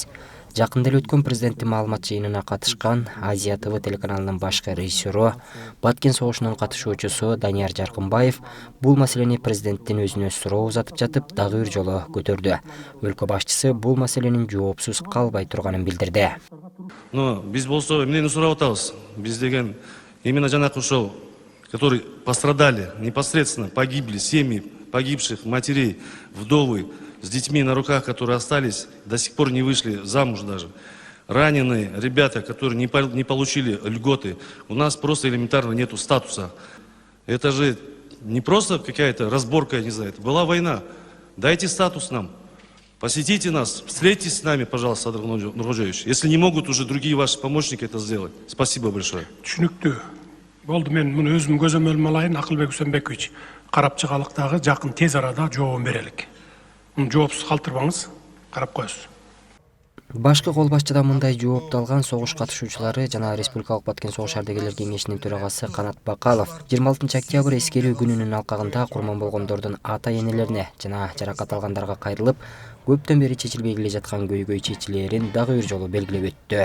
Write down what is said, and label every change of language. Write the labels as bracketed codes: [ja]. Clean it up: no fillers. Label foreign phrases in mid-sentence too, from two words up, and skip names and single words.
[ky] Жакында эле өткөн президенттин маалымат жыйынына катышкан Азия ТВ телеканалынын башкы режиссеру, Баткен согушунун катышуучусу Данияр Жаркынбаев бул маселени президенттин өзүнө суроо узатып жатып дагы бир жолу көтөрдү. Өлкө башчысы бул маселенин жоопсуз калбай турганын билдирди. Но биз болсо эмнени сурап атабыз? Биз деген именно жанакы ошол, [ru] которые пострадали, непосредственно погибли, семьи погибших матерей, вдовы, с детьми на руках, которые остались, до сих пор не вышли замуж даже. Раненые ребята, которые не получили льготы. У нас просто элементарно нету статуса. Это же не просто какая-то разборка, я не знаю, это была война. Дайте статус нам. Посетите нас, встретитесь с нами, пожалуйста, Садыр Нургожевич. Если не могут уже другие ваши помощники это сделать. Спасибо большое. [ky] Түшүнүктүү. Болду, мен муну өзүм көзөмөлүм алайын, Акылбек Үсөнбекович. Карап чыгалыктагы жакын тез арада жообун берелик. Жоопсуз калтырбаңыз, карап коесуз. Башкы кол башчыдан мындай жоопту алган согуш катышуучулары жана Республикалык Баткен согуш ардагерлер кеңешинин төрагасы Канат Бакалов 26 октябрь эскерүү күнүнүн алкагында курман болгондордун ата энелерине жана жаракат алгандарга кайрылып, көптөн бери чечилбей келе жаткан көйгөй чечилээрин дагы бир жолу белгилеп өттү.